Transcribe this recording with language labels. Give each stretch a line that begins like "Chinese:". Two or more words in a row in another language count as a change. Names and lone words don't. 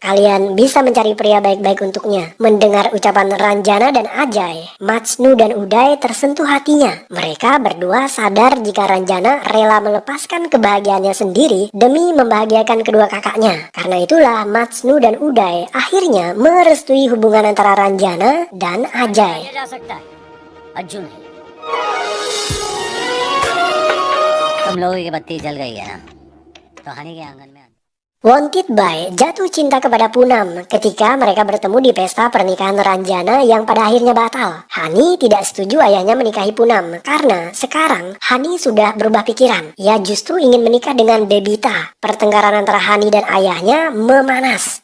Indonesian: Kalian bisa mencari pria baik-baik untuknya." Mendengar ucapan Ranjana dan Ajay, Majnu dan Uday tersentuh hatinya. Mereka berdua sadar jika Ranjana rela melepaskan kebahagiaannya sendiri demi membahagiakan kedua kakaknya. Karena itulah Majnu dan Uday akhirnya merestui hubungan antara Ranjana dan Ajay.
Hindi: ये जा सकता है, अर्जुन है। तुम लोगों की बत्ती जल गई है ना, तो हनी के आंगन में
Indonesian: Wanted Boy jatuh cinta kepada Poonam ketika mereka bertemu di pesta pernikahan Ranjana yang pada akhirnya batal. Hani tidak setuju ayahnya menikahi Poonam karena sekarang Hani sudah berubah pikiran. Ia justru ingin menikah dengan Bebita. Pertengkaran antara Hani dan ayahnya memanas.